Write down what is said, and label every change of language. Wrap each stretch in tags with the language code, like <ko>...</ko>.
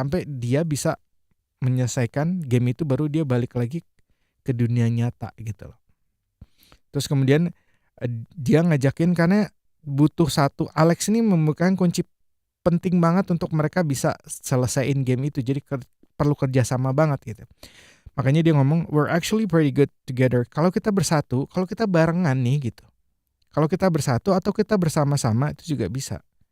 <id>Sampai dia bisa menyelesaikan game itu baru dia balik lagi ke dunia nyata gitu loh. Terus kemudian dia ngajakin karena butuh satu, Alex ini memegang kunci penting banget untuk mereka bisa selesaiin game itu. Jadi perlu kerjasama banget gitu. Makanya dia ngomong</id> <en>we're actually pretty good together.</en> <id>Kalau kita bersatu, kalau kita barengan nih gitu. Kalau kita bersatu atau kita bersama-sama itu juga bisa.</id>